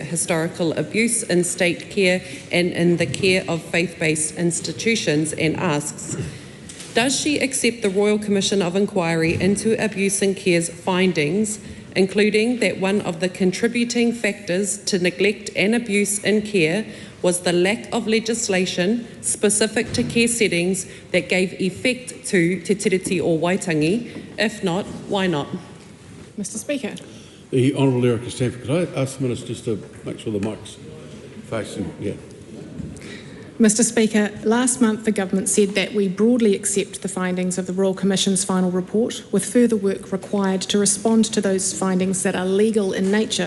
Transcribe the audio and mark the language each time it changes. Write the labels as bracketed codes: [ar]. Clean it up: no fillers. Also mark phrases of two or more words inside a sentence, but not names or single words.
[en] historical abuse in state care and in the care of faith-based institutions, and asks, does she accept the Royal Commission of Inquiry into Abuse in Care's findings, including that one of the contributing factors to neglect and abuse in care was the lack of legislation specific to care settings that gave effect to te tiriti o Waitangi? If not, why not? Mr. Speaker. The Honourable Erica Stanford, could I ask the Minister just to make sure the mic's facing? Yeah. Mr. Speaker, last month the Government said that we broadly accept the findings of the Royal Commission's final report, with further work required to respond to those findings that are legal in nature.